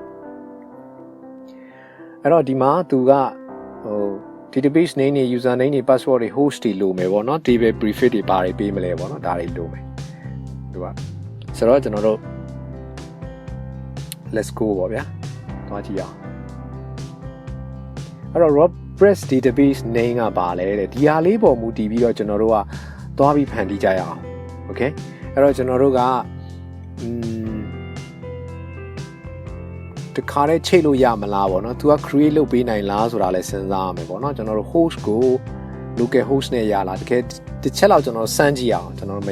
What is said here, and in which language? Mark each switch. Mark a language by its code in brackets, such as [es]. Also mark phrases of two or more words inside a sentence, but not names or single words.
[my] အဲ့တော့ဒီမှာသူက [en] database name [my] တွေ [en] user name [my] တွေ password တွေ host တွေလိုမယ်ပေါ့နော် [en] table prefix [my] တွေဘာတွေပေးမလဲပေါ့နော်ဒါတွေလိုမယ်သူကဆိုတော့ကျွန်တော်တို့ [en] let's go [my] ပေါ့ဗျာသွားကြည့်အောင် အဲ့တော့ [en] WordPress database name [my] ကပါလဲတဲ့ဒီဟာလေးပေါ်မူတည်ပြီးတော့ကျွန်တော်တို့ကသွားပြီးဖန်တီးကြရအောင် okay အဲ့တော့ကျွန်တော်တို့ကတခါတည်းချိတ်လို့ရမလားပေါ့နော် तू က create လုပ်ပေးနိုင်လားဆိုတာလည်းစဉ်းစားရမယ်ပေါ့နော်ကျွန်တော်တို့ host ကို [en] local host [my] နဲ့ရလားတကယ်တစ်ချက်လောက်ကျွန်တော်စမ်းကြည့်အောင်ကျွန်တော်တို့မ